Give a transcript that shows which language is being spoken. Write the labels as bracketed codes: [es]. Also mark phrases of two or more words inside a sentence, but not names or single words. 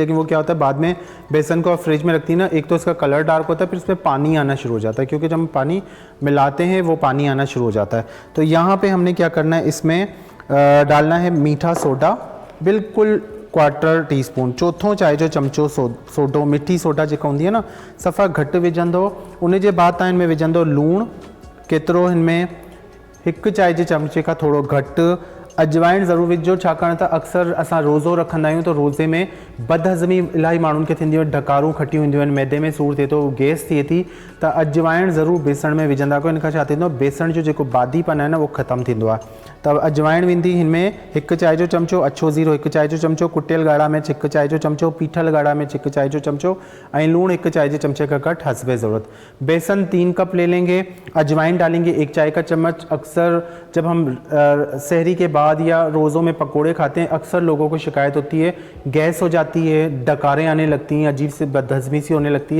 [ur] لیکن وہ کیا ہوتا ہے، بعد میں بیسن کو آپ فریج میں رکھتی ہے نا، ایک تو اس کا [en] colour dark [ur] ہوتا ہے، پھر اس میں پانی آنا شروع ہو جاتا ہے، کیونکہ جب ہم پانی ملاتے ہیں وہ پانی آنا شروع ہو جاتا ہے. تو یہاں پہ ہم نے کیا کرنا ہے، اس میں ڈالنا ہے میٹھا سوڈا، بالکل 1/4 ٹی اسپون, [sd] चौथों चाय जो चमचो सोडो, मिठी सोडा जेका होंदी है ना, सफ़ा घट विझंदो। उन जे बाद तव्हां हिन में विझंदो लूण, केतिरो हिन में 1 चाय जे चमचे खां थोरो घटि। अजवाइन ज़रूरु विझो, छाकाणि त अक्सर असां रोज़ो रखंदा आहियूं, तो रोज़े में बदहज़मी इलाही माण्हुनि खे थींदियूं आहिनि, डकारूं खटियूं ईंदियूं आहिनि, मैदे में सूरु थिए थो, गैस थिए थी, त अजवाइण ज़रूरु बेसण में विझंदा कयो। इन खां छा थींदो, बेसण जो जेको बादीपन आहे न, उहो ख़तमु थींदो आहे। त अजवाइण वेंदी हिन में 1 चाय जो चमचो, अछो ज़ीरो 1 चाय जो चमचो, कुटियल ॻाढ़ा मिर्च 1 चाय जो चमचो, पीठल ॻाढ़ा मिर्च 1 चाय जो चमचो, ऐं लूण 1 [ur] چائے کے چمچے کا [sd] घट हस्बे ज़रूरत। [ur] بیسن 3 کپ لے لیں گے، اجوائن ڈالیں گے 1 چائے کا چمچ. اکثر جب ہم سحری کے بعد یا روزوں میں پکوڑے کھاتے ہیں، اکثر لوگوں کو شکایت ہوتی ہے، گیس ہو جاتی ہے، ڈکاریں آنے لگتی ہیں، عجیب سے بدہضمی سی ہونے لگتی ہے.